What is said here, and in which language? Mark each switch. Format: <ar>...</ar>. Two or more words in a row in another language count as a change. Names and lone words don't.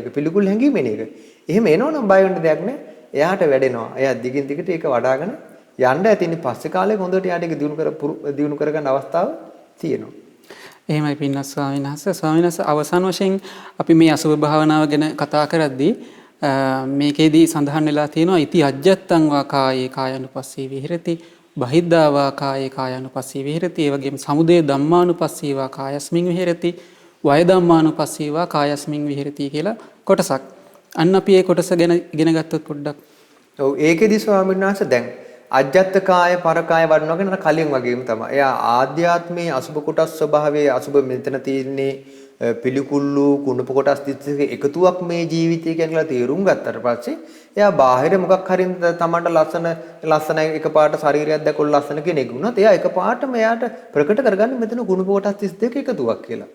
<si>පිළිකුල් හැඟීම එන එක. එහෙම එනවනම් බය වෙන්න දෙයක් නැහැ. එයාට වැඩෙනවා. එයා දිගින් දිගට ඒක වඩ아가න යන්න ඇතිනේ පස්සේ කාලේ හොඳට යාට ඒක දිනු කරගන්න අවස්ථාව තියෙනවා. එහෙමයි පින්වත් ස්වාමීන් වහන්සේ. ස්වාමීන් වහන්සේ අවසාන වශයෙන් අපි මේ අසුභ භාවනාව ගැන කතා කරද්දී මේකෙදී සඳහන් වෙලා තියෙනවා</si> <pi>ඉති අජ්ජත්තං වා කායේ කායानुපස්සී විහෙරති බහිද්ධා වා කායේ කායानुපස්සී විහෙරති.</pi> <si>ඒ වගේම</si> <pi>සමුදය ධම්මානුපස්සී වා කායස්මින් විහෙරති වය ධම්මානුපස්සී වා කායස්මින් විහෙරති</pi> <si>කියලා කොටසක්. අන්න අපි මේ කොටස ගැන ඉගෙන ගත්තොත් පොඩ්ඩක්. ඔව් ඒකෙදි ස්වාමීන් වහන්සේ දැන් අජ්ජත් කාය පරකාය වඩනවා කියන කලින් වගේම තමයි. එයා ආධ්‍යාත්මයේ අසුබ කොටස් ස්වභාවයේ අසුබ මෙතන තියෙන්නේ පිළිකුල්ලු කුණප කොටස් 32 එකතුවක් මේ ජීවිතය කියලා තේරුම් ගත්තට පස්සේ එයා බාහිර මොකක් හරි තමන්ට ලස්සන එකපාරට ශරීරයක් දැකලා ලස්සන කෙනෙක් වුණත් එයා එකපාරටම එයාට ප්‍රකට කරගන්නේ මෙතන කුණප කොටස් 32 එකතුවක් කියලා.</si>